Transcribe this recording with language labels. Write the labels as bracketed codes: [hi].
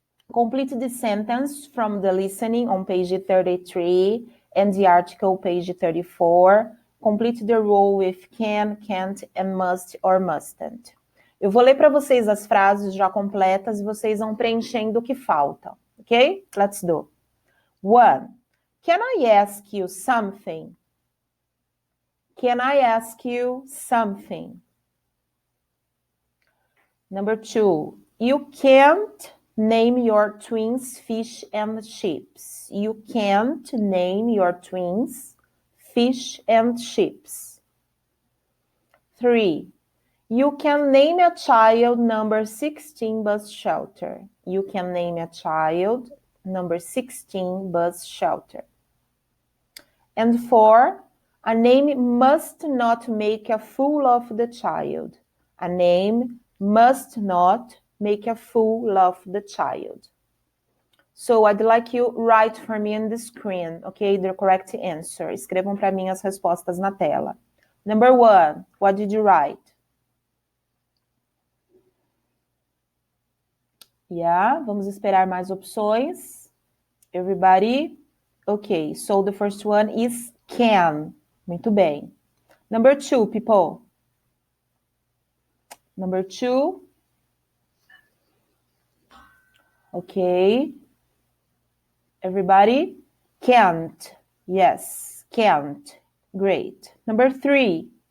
[en] Complete the sentence from the listening on page 33 and the article page 34. Complete the role with can, can't, and must or mustn't. [pt] Eu vou ler para vocês as frases já completas e vocês vão preenchendo o que falta. [en] Ok? Let's do. 1. Can I ask you something? Can I ask you something? Number 2. You can't name your twins fish and chips. You can't name your twins fish and chips. 3. You can name a child number 16 bus shelter. You can name a child number 16 bus shelter. And 4. A name must not make a fool of the child. A name must not make a fool of the child. So I'd like you write for me on the screen, okay, the correct answer. [pt] Escrevam para mim as respostas na tela. [en] Number 1, what did you write? Yeah, [pt] vamos esperar mais opções. [en] Everybody? Okay, so the first one is can. [pt] Muito bem. [en] Number 2, people. Number 2. Okay. Everybody? Can't. Yes, can't. Great. Number 3.